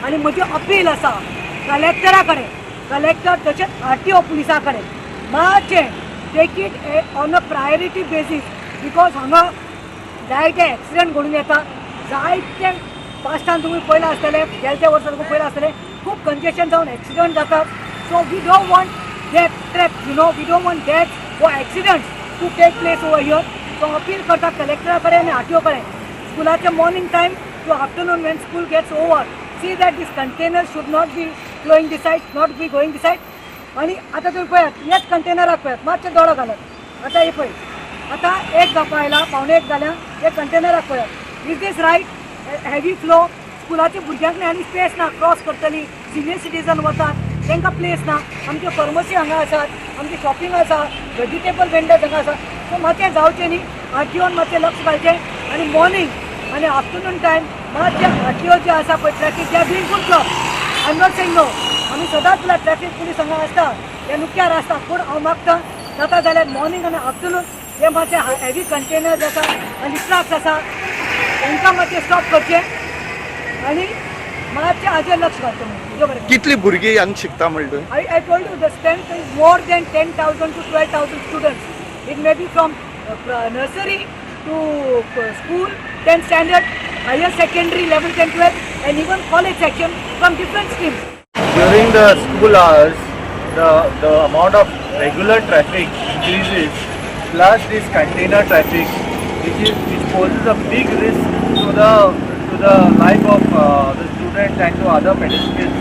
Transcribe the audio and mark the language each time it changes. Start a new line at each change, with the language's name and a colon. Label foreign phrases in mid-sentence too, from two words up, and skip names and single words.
Konkani: आनी म्हजी अपील आसा कलेक्टरा कडेन, कलेक्टर तशेंच RTO पुलिसा कडेन मातशें
English: take it on a priority basis.
Konkani: बिकॉज हांगा जायते एक्सिडेंट घडून येता, जायते पास्टान तुमी पयलां आसतले, गेल्या वर्सा तुमी पयलां आसतले खूब कंजेशन जावन एक्सिडेंट जातात.
English: So we don't want that trap, we don't want that or accidents to take place over here. So appeal
Konkani: करता कलेक्टरा कडेन आनी RTO कडेन स्कुलाचे
English: morning time to afternoon when school gets over, see that this containers should not be flowing this side, not be going this side.
Konkani: आणि आता तुम्ही पळयात हेच कंटेनराक पळयात मातशें दोळो घालत. आता हे पळय आता 1 जावपा आयला, 1:45 जाल्या, हे कंटेनराक पळयात.
English: Is this right? heavy flow
Konkani: स्कुलाच्या भुरग्यांक आनी स्पेस ना, क्रॉस करतली,
English: senior citizen
Konkani: वतात तांकां प्लेस ना. आमच्यो फार्मसी हांगा आसात, आमची शॉपिंग आसा,
English: vegetable vendors
Konkani: हांगा आसा. सो मातशें जावचें न्ही, RTOन मातशें लक्ष घालचें आनी मॉर्निंग आनी आफ्टरनून टायम मातशें RTO जे आसा पळय ट्रॅफिक जे बिलकुल क्लॉक.
English: I am not saying no,
Konkani: आमी सदांच
English: traffic police
Konkani: हांगा आसता, ते नुक्यार आसता. पूण हांव मागता जाता जाल्यार मॉर्निंग आनी आफ्टरनून हे मातशें
English: heavy containers
Konkani: आसा आनी ट्रक्स आसा तांकां मातशें स्टॉप करचें आनी मातशें हाजेर लक्ष घालचें. कितली भुरगीं हांगा शिकता म्हणटा?
English: I told you the strength is more than 10,000 to 12,000 students. It may be from nursery to school, 10th standard, higher secondary, 11th and 12th, and even college section from different streams. During the school hours, the amount of regular traffic increases, plus this container traffic, which poses a big risk to the life of the students and to other pedestrians.